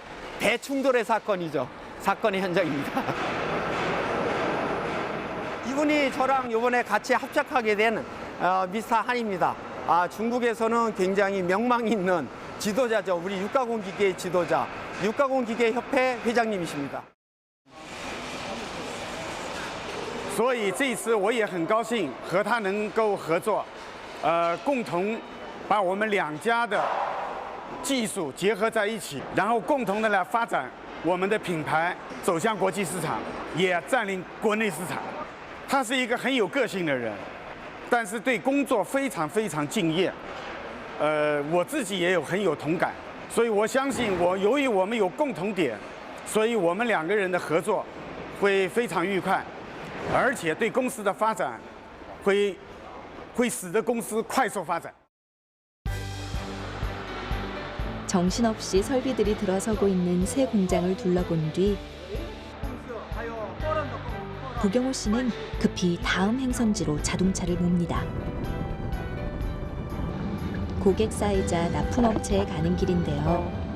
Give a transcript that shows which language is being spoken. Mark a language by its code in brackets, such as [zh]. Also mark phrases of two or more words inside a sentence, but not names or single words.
[ko] 대충돌의 사건이죠. 사건의 현장입니다. 이분이 저랑 이번에 같이 합작하게 된 미스터 한입니다. 중국에서는 굉장히 명망 있는 지도자죠. 우리 육가공기계의 지도자, 육가공기계협회 회장님이십니다. [zh] 所以这一次我也很高兴和他能够合作，共同把我们2家的技术结合在一起，然后共同的来发展我们的品牌，走向国际市场，也占领国内市场。他是一个很有个性的人，但是对工作非常非常敬业。我自己也很有同感，所以我相信由于我们有共同点，所以我们2个人的合作会非常愉快，而且对公司的发展会使得公司快速发展。 [ko] 정신없이 설비들이 들어서고 있는 새 공장을 둘러본 뒤 고경호 씨는 급히 다음 행선지로 자동차를 몹니다. 고객사이자 납품업체에 가는 길인데요.